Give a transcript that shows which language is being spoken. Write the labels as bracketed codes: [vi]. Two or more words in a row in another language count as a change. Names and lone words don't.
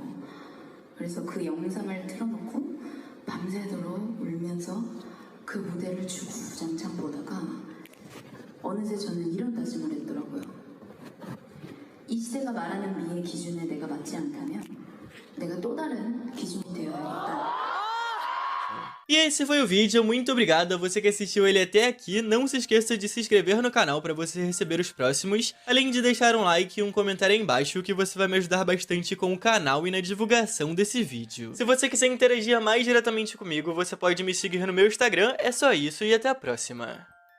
[ko] 그래서 그 영상을 틀어놓고 밤새도록 울면서 그 무대를 주구장창 보다가 어느새 저는 이런 다짐을 했더라고요. 이 시대가 말하는 미의 기준에 내가 맞지 않다면 내가 또 다른 기준이 되어야겠다. [pt] E esse foi o vídeo, muito obrigado a você que assistiu ele até aqui, não se esqueça de se inscrever no canal para você receber os próximos, além de deixar um like e um comentário aí embaixo que você vai me ajudar bastante com o canal e na divulgação desse vídeo. Se você quiser interagir mais diretamente comigo, você pode me seguir no meu Instagram, é só isso e até a próxima.